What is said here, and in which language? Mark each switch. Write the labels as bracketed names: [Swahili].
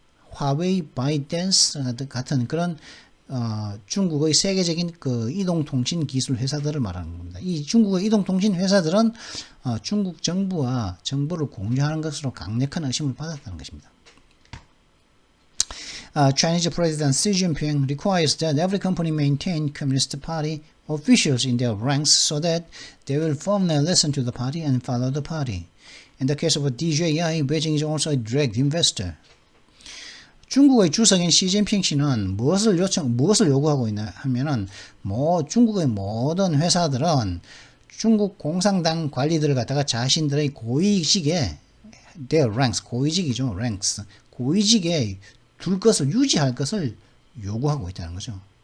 [Korean] 화웨이, 바이댄스 같은 그런 중국의 세계적인 그 이동통신 기술 회사들을 말하는 겁니다. 이 중국의 이동통신 회사들은 중국 정부와 정보를 공유하는 것으로 강력한 의심을 받았다는 것입니다. [English] Chinese President Xi Jinping requires that every company maintain Communist Party officials in their ranks so that they will firmly listen to the party and follow the party. In the case of DJI, Beijing is also a direct investor. [Korean] 중국의 주석인 시진핑 씨는 무엇을 요구하고 있냐 하면은, 중국의 모든 회사들은 중국 공산당 관리들을 갖다가 자신들의 고위직에, [English] their ranks, [Korean] 고위직이죠, ranks, 고위직에 유지할 것을 요구하고 있다는 거죠.